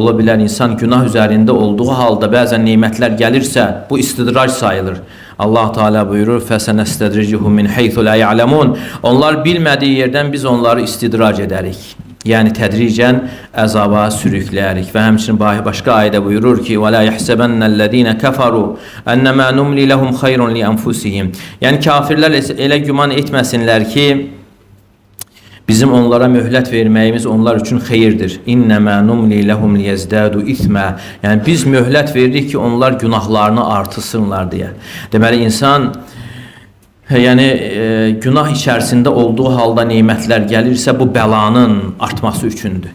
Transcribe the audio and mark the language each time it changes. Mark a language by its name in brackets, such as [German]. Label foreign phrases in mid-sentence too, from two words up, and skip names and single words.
[Azerbaijani] Ola bilər insan günah üzərində olduğu halda bəzən nemətlər gəlirsə, bu istidrac sayılır. Allah Teala buyurur: [Arabic] "سنستدرجهم من حيث لا يعلمون." [Azerbaijani] Onlar bilmədiyi yerdən biz onları istidrac edərik. Yəni tədricən əzaba sürükləyərik. Və həmçinin başqa ayədə buyurur ki: [Arabic] "ولا يحسبن الذين كفروا أنما نملي لهم خير لأنفسهم." [Azerbaijani] Yəni kafirlər elə güman etməsinlər ki, bizim onlara möhlət verməyimiz onlar üçün xeyirdir. [Arabic] إنما نملي لهم ليزدادوا إثما. [Azerbaijani] Yəni biz möhlət veririk ki, onlar günahlarını artırsınlar deyə. Deməli insan günah içərisində olduğu halda nemətlər gəlirsə bu bəlanın artması üçündür.